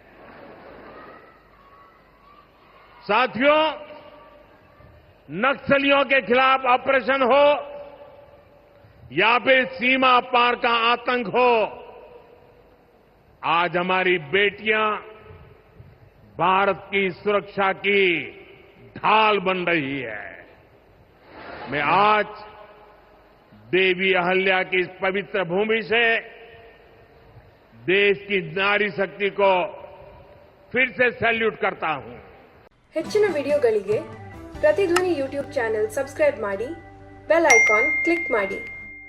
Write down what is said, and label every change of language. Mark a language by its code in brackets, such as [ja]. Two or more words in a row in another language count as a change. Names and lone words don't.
[hi] साथियों, नक्सलियों के खिलाफ ऑपरेशन हो या फिर सीमा पार का आतंक हो, आज हमारी बेटियां भारत की सुरक्षा की ढाल बन रही है। मैं आज देवी अहल्या की इस पवित्र भूमि से देश की नारी शक्ति को फिर से सैल्यूट करता हूं। [kn] ಹೆಚ್ಚಿನ ವಿಡಿಯೋಗಳಿಗೆ ಪ್ರತಿಧ್ವನಿ ಯೂಟ್ಯೂಬ್ ಚಾನೆಲ್ ಸಬ್ಸ್ಕ್ರೈಬ್ ಮಾಡಿ, [en] bell icon [kn] ಕ್ಲಿಕ್ ಮಾಡಿ।